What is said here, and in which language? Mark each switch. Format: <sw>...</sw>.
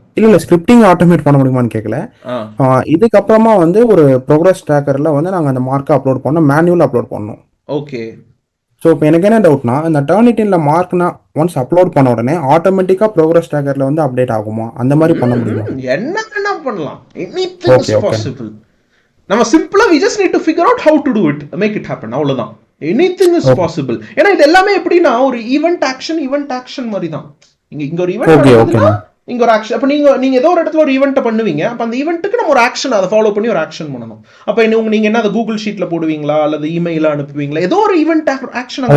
<ta>இல்லை scripting automate பண்ண முடியுமான்னு கேட்கல. இதுக்கப்புறமா வந்து ஒரு ப்ரோக்ரஸ் ட்ராக்கரில் வந்து நாங்கள் அந்த மார்க்கை அப்லோட் பண்ணோம், மேனுவல் அப்லோட் பண்ணோம். ஓகே. ஸோ இப்போ எனக்கு என்ன டவுட்னா, இந்த டர்னிட்டின்ல மார்க்னா ஒன்ஸ் அப்லோட் பண்ண உடனே ஆட்டோமேட்டிக்காக ப்ரோக்ரஸ் ட்ராக்கரில் வந்து அப்டேட் ஆகுமா? அந்த மாதிரி பண்ண முடியுமா? என்ன வேணா பண்ணலாம்.</ta> <en>Anything is possible.</en> <ta>நம்ம சிம்பிளா</ta> <en>we just need to figure out how to do it, make it happen.</en> <ta>அவ்வளவுதான்.</ta> <en>Anything is possible.</en> <ta>ஏன்னா இது எல்லாமே எப்படின்னா ஒரு ஈவென்ட் ஆக்ஷன் மாதிரி தான். இங்க ஒரு ஈவென்ட் நடக்குதுன்னா இங்க ஒரு ஆக்ஷன். அப்ப நீங்க ஏதோ ஒரு இடத்துல ஒரு ஈவென்ட் பண்ணுவீங்க. அப்ப அந்த ஈவென்ட்டுக்கு நம்ம ஒரு ஆக்ஷன் அதை ஃபாலோ பண்ணி ஒரு ஆக்ஷன் பண்ணணும். அப்ப நீங்க என்ன அதை கூகுள் ஷீட்ல போடுவீங்களா அல்லது இமெயில அனுப்புவீங்களா? ஏதோ ஒரு ஈவென்ட் ஆக்ஷன்</ta>